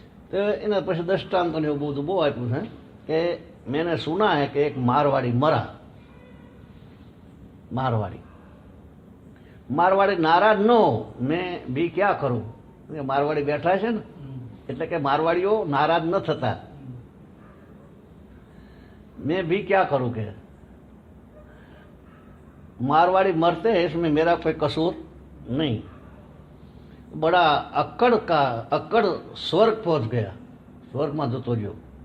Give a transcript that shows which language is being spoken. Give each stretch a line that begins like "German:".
Gujarati: तो इन પછી દ્રષ્ટાંતોને એવું બધું બહુ આપ્યું છે કે
Hindi: मैंने सुना है कि एक मारवाड़ी मरा. मारवाड़ी नाराज न हो, मैं भी क्या करूं. मारवाड़ी बैठा है ने
Gujarati: એટલે કે મારવાડીઓ નારાજ ન થતા.
Hindi: मैं भी क्या करूं के मारवाड़ी मरते हैं, इसमें मेरा कोई कसूर नहीं. बड़ा अक्कड़ स्वर्ग पहुंच गया, स्वर्ग में
Gujarati: जतो रह्यो।